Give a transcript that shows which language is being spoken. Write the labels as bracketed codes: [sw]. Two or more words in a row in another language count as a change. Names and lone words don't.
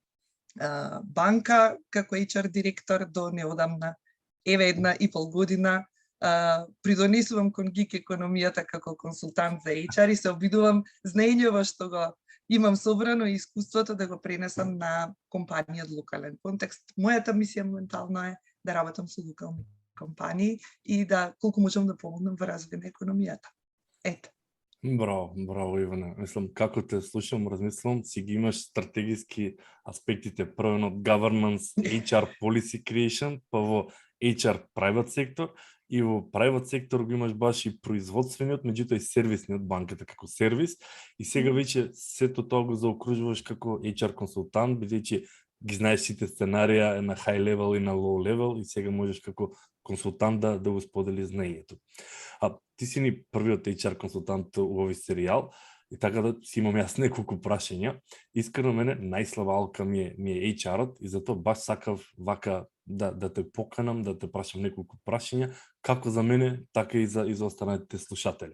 [mk] банка како HR директор до неодамна, еве 1,5 година придонесувам кон ГИК економијата како консултант за HR и се обидувам знаењето што го имам собрано и искуството да го пренесам на компанија од локален контекст. Мојата мисија моментално е да работам со локални компании и да колку можам да помогнам во развој на економијата. Ете. Браво, Ивана. Мислам, како те слушам, размислам, си ги имаш стратегиски аспектите, првен од governance, [en] HR policy creation, [mk] па во [en] HR private [mk] сектор, и во private сектор го имаш баш и производствениот, меѓутоа и сервисниот, банката како сервис, и сега веќе сето тоа го заокружуваш како HR консултант, бидејќи ги знаеш сите сценарија на [en] high level [mk] и на [en] low level [mk] и сега можеш како консултант да го споделиш знаењето. Ти си ни првиот HR консултант у овој серијал и така да си имам јас неколку прашања. Искрено мене најслаба алка ми е HR-от и затоа баш сакав вака да те поканам, да те прашам неколку прашања, како за мене, така и за останатите слушатели.